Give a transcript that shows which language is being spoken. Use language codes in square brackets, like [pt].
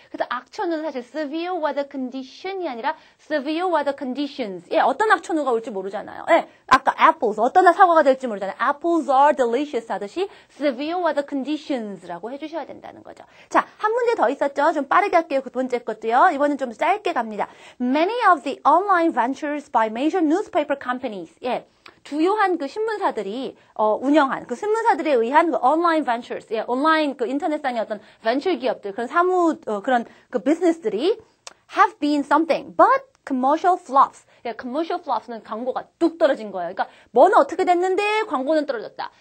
[ko] 그래서 악천후는 사실 severe weather condition이 아니라 [en] severe weather conditions. [ko] 어떤 악천후가 올지 모르잖아요. 아까 apples 어떤 사과가 될지 모르잖아요. [en] Apples are delicious [ko] 하듯이 severe weather conditions라고 해주셔야 된다는 거죠. 자, 한 문제 더 있었죠. 좀 빠르게 할게요. 두 번째 것도요. 이번엔 좀 짧게 갑니다. [en] Many of the online ventures by major newspaper companies. [ko] 주요한 그 신문사들이 운영한 그 신문사들에 의한 그 온라인 벤처스, 온라인 그 인터넷상의 어떤 벤처 기업들 그런 그런 그 비즈니스들이 [en] have been something but commercial flops. [ko] commercial flops는 광고가 뚝 떨어진 거예요. 그러니까 뭐는 어떻게 됐는데 광고는 떨어졌다.